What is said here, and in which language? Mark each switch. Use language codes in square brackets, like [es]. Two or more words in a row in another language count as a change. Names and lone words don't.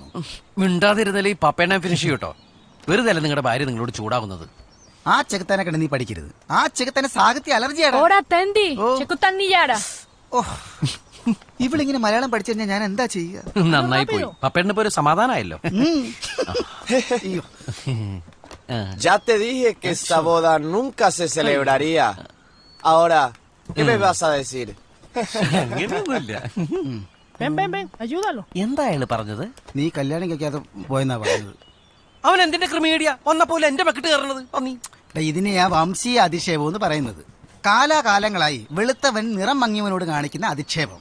[ml] മിണ്ടാതിരുന്നാലേ ഈ പപ്പേനെ ഫിനിഷ് ചെയ്യൂട്ടോ. വെറുതെ അല്ല നിങ്ങളുടെ ഭാര്യ നിങ്ങളോട് ചൂടാവുന്നത്. ആ ചെകുത്താനെ കണ്ട് നീ പഠിക്കരുത്. ആ ചെകുത്താനെ സാഹിത്യ അലർജിയാണ്. ഇവളിങ്ങനെ മലയാളം പഠിച്ചു കഴിഞ്ഞാൽ ഞാൻ എന്താ ചെയ്യുക? നന്നായി പോയി. പപ്പേട്ടിന് ഇപ്പൊ ഒരു സമാധാനമായല്ലോ. [es] Ya te dije que esta boda nunca se celebraría. Ahora, ¿Qué me vas a decir? [ml] അങ്ങനെയൊന്നുമില്ല. ayúdalo. എന്താ അയാള് പറഞ്ഞത്? നീ കല്യാണം കഴിക്കാതെ പോയെന്നാ പറഞ്ഞത്. അവൻ എന്തിന്റെ ക്രിമീഡിയ വന്നപ്പോലെ എന്റെ മെക്കിട്ട് കയറണത്? ഇതിനെയാ വംശീയ അധിക്ഷേപം എന്ന് പറയുന്നത്. കാലാകാലങ്ങളായി വെളുത്തവൻ നിറം മങ്ങിയവനോട് കാണിക്കുന്ന അധിക്ഷേപം.